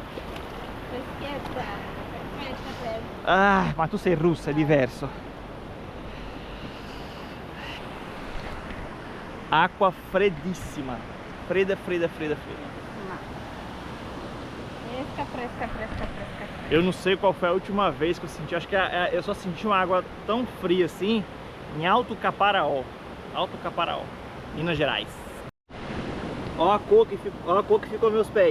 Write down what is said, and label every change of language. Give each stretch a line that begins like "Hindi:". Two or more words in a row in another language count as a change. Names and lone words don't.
Italian: Ah, ma tu sei russa, è diverso. Acqua freddissima. Fredda, fredda, fredda, fredda. Fresca.
Portuguese: Eu não sei qual foi a última vez que eu senti, acho que eu só senti uma água tão fria assim em Alto Caparaó, Minas Gerais. Olha a cor que ficou meus pés.